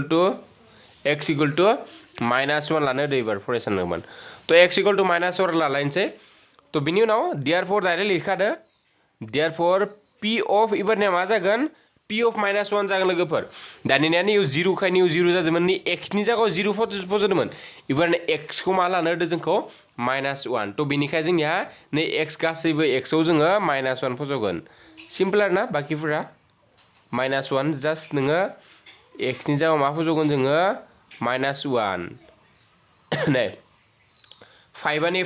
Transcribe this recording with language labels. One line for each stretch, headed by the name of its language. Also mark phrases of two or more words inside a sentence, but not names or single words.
Bodo: = -1 लानो होदो एबार फरायसानोमोन तो x = -1 लालायनोसै तो बिनि उनाव
English: therefore direct
Bodo: लिरखादो
English: therefore p of
Bodo: एबारनिया मा जागोन
English: p of -1
Bodo: जागोन लोगोफोर दानिया निउ 0 खाय निउ 0 जादोंमोन नि x नि जायगायाव 0 फज'दोंमोन एबारनो x खौ मा लानो होदो जोंखौ -1 तो बेनिखाय जोंनिया नै x गासैबो x आव जोङो -1 फज'गोन सिम्पल आरोना बाकिफोरा -1 जास्ट नोङो x नि जायगायाव मा फज'गोन जोङो -1 नै 5 आ नै